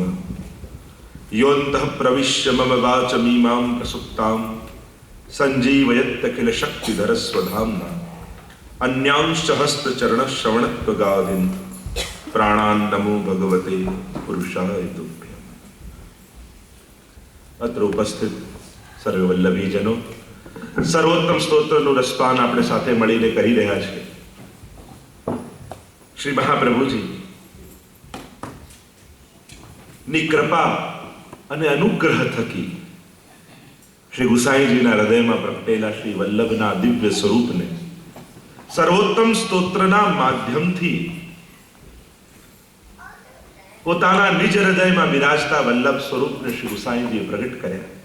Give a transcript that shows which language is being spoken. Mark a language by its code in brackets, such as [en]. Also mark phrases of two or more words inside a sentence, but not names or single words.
[sa] योऽन्तः प्रविश्य मम वाचमीमां प्रसुप्तां सञ्जीवयत्यखिल शक्तिधर स्वधाम्ना अन्यांश्च हस्तचरणश्रवणत्वगादीन् प्राणान् नमो भगवते पुरुषाय तुभ्यम्। अत्र उपस्थित [gu] સર્વવલ્લભીજનો સર્વોત્તમ સ્તોત્રનું રસપાન આપણે સાથે મળીને કરી રહ્યા છીએ। શ્રી મહાપ્રભુજી ની કૃપા અને અનુગ્રહ થકી શ્રી ગુસાઈજીના હૃદયમાં પ્રગટેલા શ્રી વલ્લભના દિવ્ય સ્વરૂપને સર્વોત્તમ સ્તોત્રના માધ્યમથી પોતાના નિજ હૃદયમાં બિરાજતા વલ્લભ સ્વરૂપને શ્રી ગુસાઈજીએ પ્રગટ કર્યા।